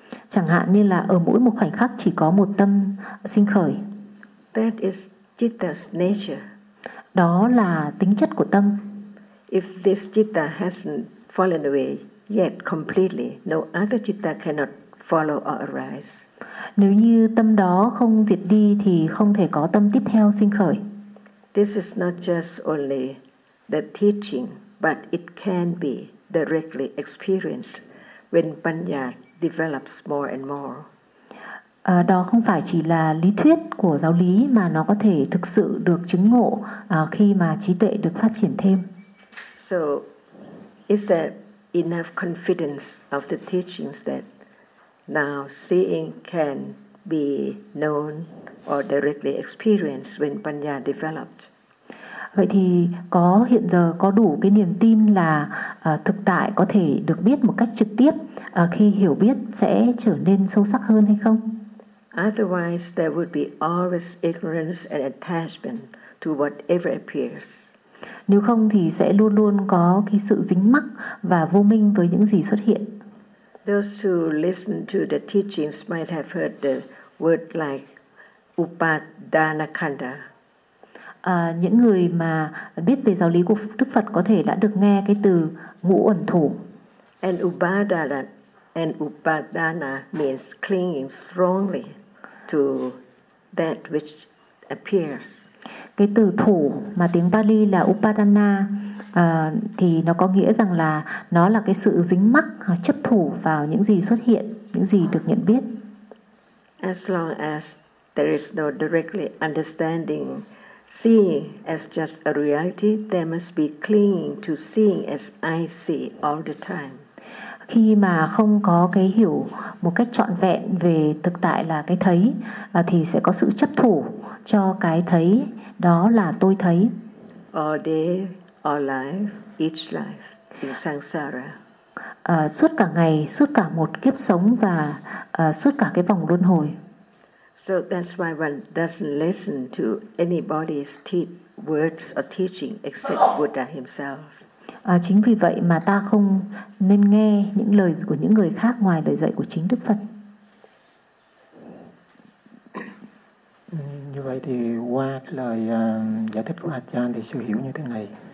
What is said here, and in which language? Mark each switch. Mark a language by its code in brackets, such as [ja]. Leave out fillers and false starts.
[vi] Chẳng hạn như là ở mỗi một khoảnh khắc chỉ có một tâm sinh khởi. [en] That is citta's nature. [vi] Đó là tính chất của tâm. [en] If this citta hasn't fallen away yet completely, no other citta cannot follow or arise. [vi] Nếu như tâm đó không diệt đi thì không thể có tâm tiếp theo sinh khởi. [en] This is not just only the teaching, but it can be directly experienced when panya develops more and more. [vi] Đó không phải chỉ là lý thuyết của giáo lý mà nó có thể thực sự được chứng ngộ khi mà trí tuệ được phát triển thêm. [en] So is there enough confidence of the teachings that now seeing can be known or directly experienced when panya developed? [vi] Vậy thì có hiện giờ có đủ cái niềm tin là thực tại có thể được biết một cách trực tiếp khi hiểu biết sẽ trở nên sâu sắc hơn hay không? [en] Otherwise there would be always ignorance and attachment to whatever appears. [vi] Nếu không thì sẽ luôn luôn có cái sự dính mắc và vô minh với những gì xuất hiện. [en] Those who listen to the teachings might have heard the word like upadana khanda. [vi] những người mà biết về giáo lý của Đức Phật có thể đã được nghe cái từ ngũ uẩn thủ. [en] And upadana, and upadana means clinging strongly to that which appears. [vi] Cái từ thủ mà tiếng Pali là upadana thì nó có nghĩa rằng là nó là cái sự dính mắc hoặc chấp thủ vào những gì xuất hiện, những gì được nhận biết. [en] As long as there is no directly understanding seeing as just a reality, there must be clinging to seeing as I see all the time. [vi] Khi mà không có cái hiểu một cách trọn vẹn về thực tại là cái thấy thì sẽ có sự chấp thủ cho cái thấy đó là tôi thấy. [en] All day, all life, each life in samsara. [vi] Suốt cả ngày, suốt cả một kiếp sống và suốt cả cái vòng luân hồi. [en] So that's why one doesn't listen to anybody's words or teaching except Buddha himself. [vi] Chính vì vậy mà ta không nên nghe những lời của những người khác ngoài lời dạy của chính Đức Phật. Như vậy thì qua cái lời giải thích của Ajahn thì sư hiểu như thế này.